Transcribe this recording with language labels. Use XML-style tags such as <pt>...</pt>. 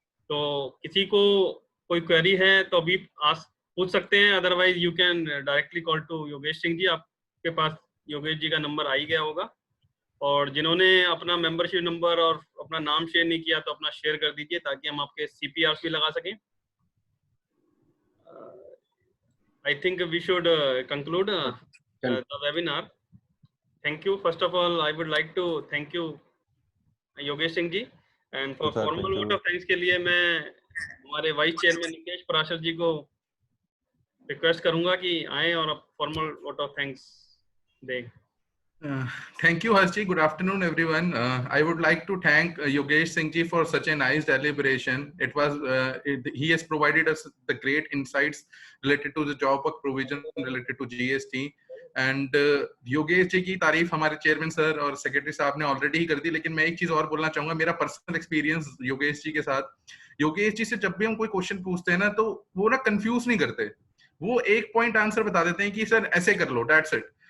<hi>तो किसी को कोई क्वेरी है तो अभी पूछ सकते हैं,</hi> <en>Otherwise you can directly call to Yogesh Singh ji.</en> <hi>आपके पास योगेश जी का नंबर आ ही गया होगा, और जिन्होंने अपना मेंबरशिप नंबर और अपना नाम शेयर नहीं किया तो अपना शेयर कर दीजिए, ताकि हम आपके CPRs भी लगा सकें।</hi> <en>I think we should conclude the webinar. Thank you. First of all, I would like to thank you, Yogesh Singh ji, and for formal vote of thanks</en> <hi>के लिए मैं हमारे वाइस चेयरमैन नितेश पराशर जी को रिक्वेस्ट करूंगा कि आए और फॉर्मल वोट ऑफ थैंक्स दें।</hi> <en>Thank you, Harsh ji. Good afternoon, everyone. I would like to thank Yogesh Singh ji for such a nice deliberation. He has provided us the great insights related to the job work provision related to GST.</en> <hi>And Yogesh ji की तारीफ हमारे chairman sir और secretary साहब ने already ही कर दी, लेकिन मैं एक चीज और बोलना चाहूंगा। मेरा पर्सनल एक्सपीरियंस योगेश जी के साथ, योगेश जी से जब भी हम कोई क्वेश्चन पूछते हैं ना, तो वो ना कंफ्यूज नहीं करते, वो एक पॉइंट आंसर बता देते हैं कि सर ऐसे कर लो, दैट्स इट।</hi>